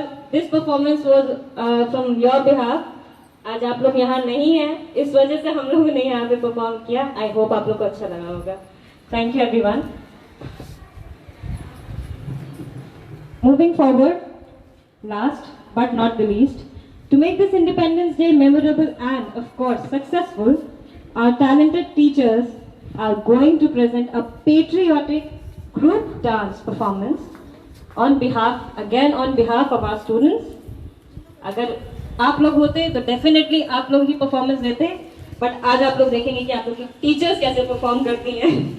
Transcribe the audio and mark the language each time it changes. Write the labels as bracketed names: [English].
[English] This performance was from your behalf. [Hindi] आज आप लोग यहाँ नहीं हैं, इस वजह से हम लोगों ने यहाँ पे परफॉर्म किया. [English] I hope [Hindi] आप लोग को अच्छा लगा होगा. [English] Thank you everyone. Moving forward, last but not the least, to make this Independence Day memorable and of course successful, our talented teachers are going to present a patriotic group dance performance on behalf of our students. [Hindi] अगर आप लोग होते तो definitely आप लोग ही performance देते, but आज आप लोग देखेंगे कि आप लोग की टीचर्स कैसे परफॉर्म करती हैं.